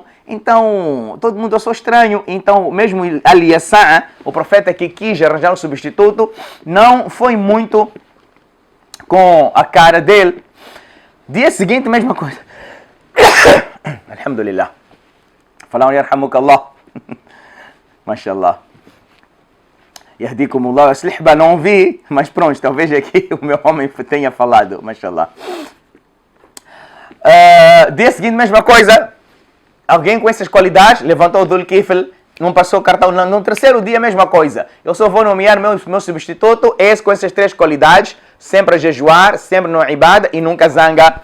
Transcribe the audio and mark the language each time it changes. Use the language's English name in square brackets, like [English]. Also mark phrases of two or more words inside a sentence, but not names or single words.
[Portuguese] Então, todo mundo achou estranho. Então, mesmo Al-Yasa', o profeta que quis arranjar um substituto, não foi muito com a cara dele. Dia seguinte, mesma coisa. Alhamdulillah. Falaram, yarhamukallah. Mashallah. Yahdikumullah, Slihba não vi, mas pronto, talvez aqui o meu homem tenha falado, mashallah. Dia seguinte, mesma coisa. Alguém com essas qualidades levantou o Dhul Kifl, não passou cartão. No terceiro dia, mesma coisa. Eu só vou nomear meu substituto, esse com essas 3 qualidades, sempre a jejuar, sempre no ibada e nunca zanga.